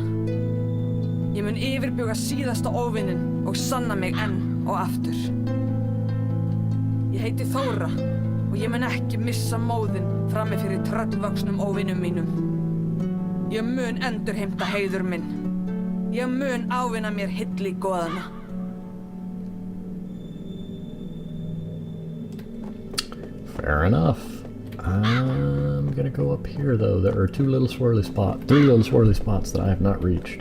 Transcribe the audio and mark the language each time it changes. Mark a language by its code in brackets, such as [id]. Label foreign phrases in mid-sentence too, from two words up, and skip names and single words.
[is] Ég mun yfirbuga síðasta óvinnin og sanna mig enn og aftur. Ég heiti Þóra og ég mun ekki missa móðinn frammi fyrir tröllvöxnum óvinnum mínum. Ég mun endurheimta heiður minn. Ég mun ávinna mér hylli goðana. [en] Fair enough. I'm gonna go up here though. There are three little swirly spots that I have not reached.